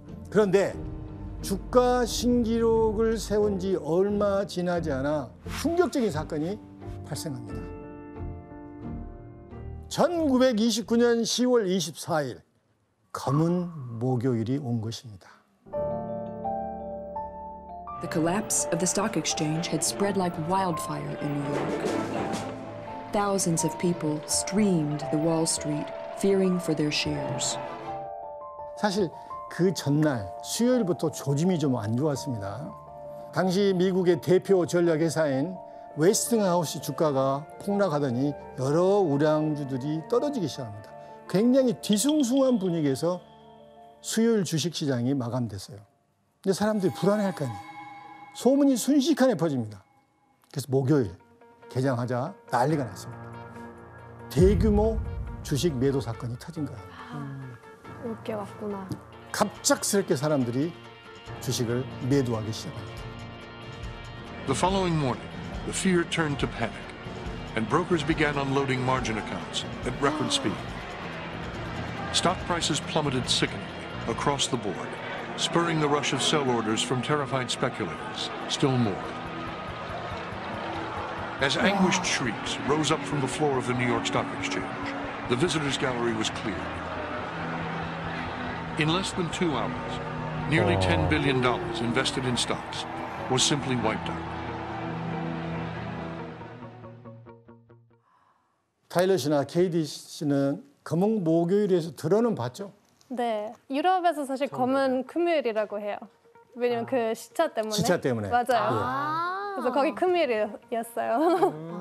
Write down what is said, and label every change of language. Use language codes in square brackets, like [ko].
[ko] 그런데 주가 신기록을 세운 지 얼마 지나지 않아 충격적인 사건이 발생합니다. 1929년 10월 24일 검은 목요일이 온 것입니다. [en] The collapse of the stock exchange had spread like wildfire in New York. Thousands of people streamed the Wall Street, fearing for their shares. [ko] 사실 그 전날 수요일부터 조짐이 좀 안 좋았습니다. 당시 미국의 대표 전략회사인 웨스팅하우스 주가가 폭락하더니 여러 우량주들이 떨어지기 시작합니다. 굉장히 뒤숭숭한 분위기에서 수요일 주식시장이 마감됐어요. 근데 사람들이 불안해할 거 아니에요. 소문이 순식간에 퍼집니다. 그래서 목요일 개장하자 난리가 났습니다. 대규모 주식 매도 사건이 터진 거예요. 올 게 왔구나. 갑작스럽게 사람들이 주식을 매도하기 시작합니다. [en] The following morning, the fear turned to panic, and brokers began unloading margin accounts at record speed. Stock prices plummeted sickeningly across the board, spurring the rush of sell orders from terrified speculators, still more. As anguished shrieks rose up from the floor of the New York Stock Exchange, the visitors' gallery was cleared. In less than 2 hours, nearly $10 billion invested in stocks was simply wiped out. [ko] 타일러 씨나 KD 씨는 검은 목요일에서 들어는 봤죠? 네, 유럽에서 사실 검은 금요일이라고 해요. 왜냐면 그 시차 때문에. 시차 때문에. 맞아요. 그래서 거기 금요일이었어요.